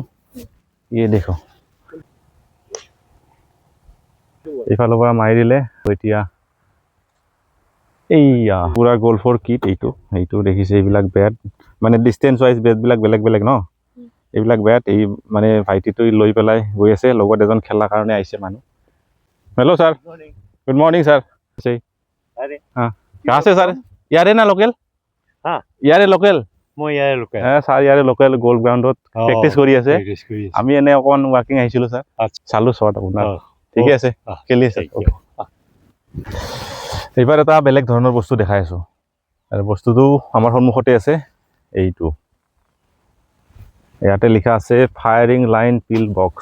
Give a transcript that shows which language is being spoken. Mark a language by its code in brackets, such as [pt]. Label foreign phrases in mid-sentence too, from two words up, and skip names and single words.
[as] দেখো এইফালৰ পৰা মাৰি দিলে এতিয়া এইয়া পুৰা গল্ফৰ কিট। এইটো দেখিছে, এইবিলাক বেট মানে [en] distance wise [as] বেটবিলাক বেলেগ বেলেগ ন। এইবিলাক বেট এই মানে ভাইটিটো লৈ পেলাই গৈ আছে, লগত এজন খেলাৰ কাৰণে আহিছে মানুহ। [en] Hello sir, good morning sir. [hi] कहाँ से सर? यारे ना लोकल? हाँ यारे लोकल? [as] মই ইয়াৰে লোকেল। ছাৰ ইয়াৰে লোকেল [en] golf groundত [as] প্ৰেক্টিচ কৰি আছে। আমি এনে অকণমান ৱাকিং আহিছিলোঁ ছাৰ, চালোঁ শ্বট আপোনাৰ। ঠিকে আছে, খেলি আছে। এইবাৰ এটা বেলেগ ধৰণৰ বস্তু দেখাই আছোঁ, আৰু বস্তুটো আমাৰ সন্মুখতে আছে। এইটো ইয়াতে লিখা আছে [en] firing line pill box.